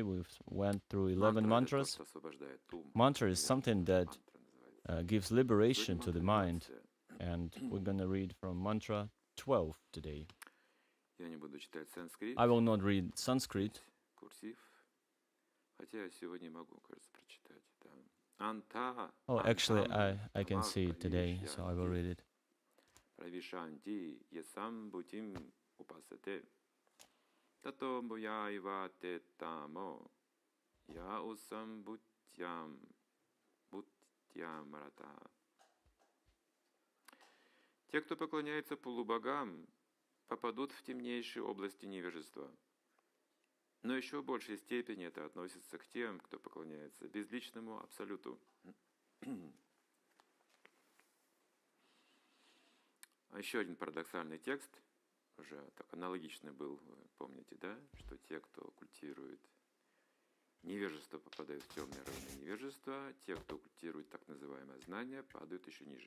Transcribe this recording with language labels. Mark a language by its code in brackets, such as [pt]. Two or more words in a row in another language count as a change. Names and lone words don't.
[en] We've went through 11 mantras. Mantra is something that gives liberation to the mind, and we're gonna read from mantra 12 today. I will not read Sanskrit. Oh, actually, I can see it today, so I will read it. [sa] प्रविशन्ति यसम्भूतिम् उपासते ततो भूयाइवते तमो य उसम्भुत्यम् भुत्यमरता. [ru] Те, кто поклоняется полубогам, попадут в темнейшие области невежества. Но еще в большей степени это относится к тем, кто поклоняется безличному абсолюту. Еще один парадоксальный текст, уже так аналогичный был, вы помните, да, что те, кто культирует невежество, попадают в темные районы невежества, те, кто культирует так называемое знание, падают еще ниже.